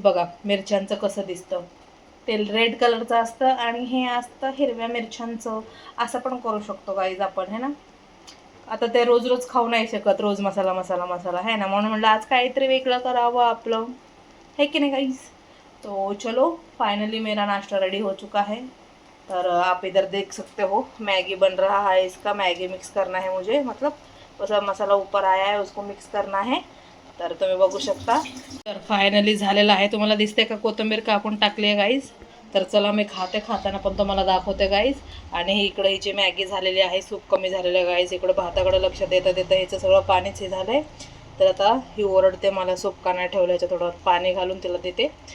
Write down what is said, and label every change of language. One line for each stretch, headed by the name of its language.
Marathi: बघा मिरच्यांचं कसं दिसतं. ते रेड कलरचं असतं आणि हे असतं हिरव्या मिरच्यांचं. असं पण करू शकतो गाईज आपण,
Hindi: है ना.
Marathi: आता ते रोज रोज खाऊ नाही शकत, रोज मसाला मसाला मसाला, है ना. म्हणून म्हटलं आज काहीतरी वेगळं करावं आपलं,
Hindi: है कि नहीं
Marathi: गाइस.
Hindi: तो चलो फाइनली मेरा नाश्ता रेडी हो चुका है. तर आप इधर देख सकते हो मैगी बन रहा है. इसका मैगी मिक्स करना है मुझे, मतलब वसा मसाला ऊपर आया है उसको मिक्स करना है.
Marathi: तर तुम्ही बघू शकता. तर फायनली झालेलं आहे. तुम्हाला दिसते का कोथिंबीर कापून टाकली आहे गाईज. तर चला मी खाताना पण तुम्हाला दाखवते गाईज. आणि इकडे हिची मॅगी झालेली आहे. सूप कमी झालेलं आहे गाईज. इकडं भाताकडे लक्ष देता ह्याचं सगळं पाणीच हे झालं आहे. तर आता ही ओरडते मला सूप का नाही ठेवलं, याच्या थोडं पाणी घालून तिला देते.